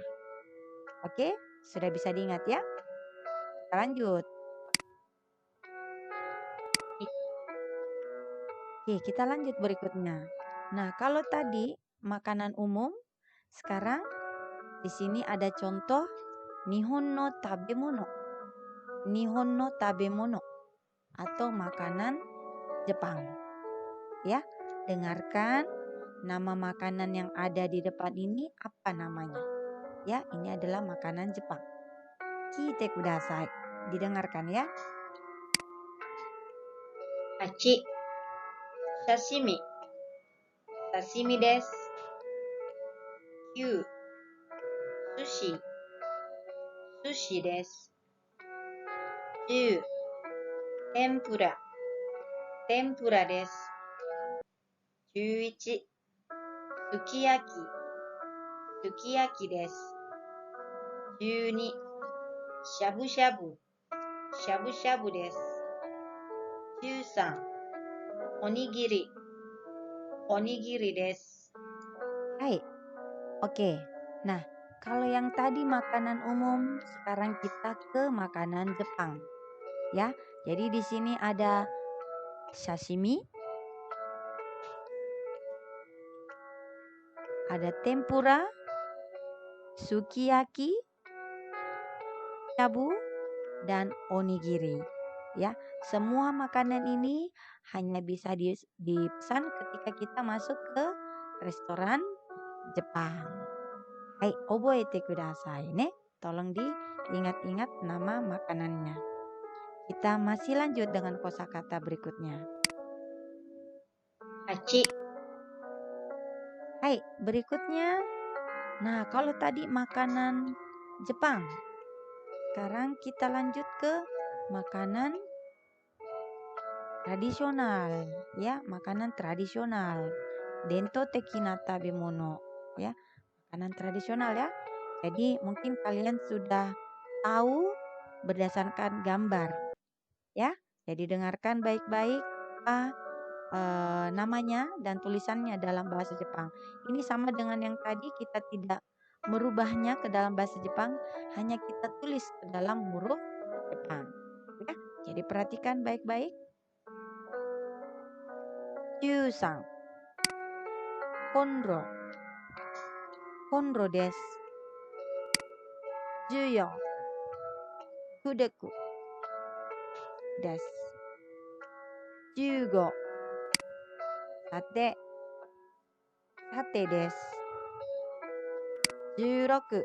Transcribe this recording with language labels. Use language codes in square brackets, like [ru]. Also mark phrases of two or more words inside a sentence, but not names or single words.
[id] Oke, sudah bisa diingat ya? Kita lanjut. Oke, kita lanjut berikutnya. Nah, kalau tadi makanan umum, sekarang di sini ada contoh [ja] 日本の食べ物. 日本の食べ物 [id] atau makanan Jepang. Ya, dengarkan nama makanan yang ada di depan ini apa namanya? Ya, ini adalah makanan Jepang. [ja] 聞いてください. [id] Didengarkan ya. 8. [ja] 刺身。刺身です。9. 寿司。寿司です。10. 天ぷら。天ぷらです。11. すき焼き。すき焼きです。12. しゃぶしゃぶ。しゃぶしゃぶです。13. おにぎり。おにぎりです。 [id] Hai. Oke. Nah, kalau yang tadi makanan umum, sekarang kita ke makanan Jepang. Ya. Jadi di sini ada sashimi, ada tempura, sukiyaki, shabu, dan onigiri. Ya, semua makanan ini hanya bisa dipesan ketika kita masuk ke restoran Jepang. Hai, [ja] 覚えてくださいね. [id] Tolong diingat-ingat nama makanannya. Kita masih lanjut dengan kosakata berikutnya. 8. Hai, berikutnya. Nah, kalau tadi makanan Jepang, sekarang kita lanjut ke makanan tradisional, ya, makanan tradisional. [ja] 伝統的な食べ物, [id] ya, makanan tradisional ya. Jadi mungkin kalian sudah tahu berdasarkan gambar, ya. Jadi dengarkan baik-baik namanya dan tulisannya dalam bahasa Jepang. Ini sama dengan yang tadi, kita tidak merubahnya ke dalam bahasa Jepang, hanya kita tulis ke dalam huruf Jepang. Ya, jadi perhatikan baik-baik. [ja] 13、コンロ、コンロです。14、くでくです。15、さて、さてです。16、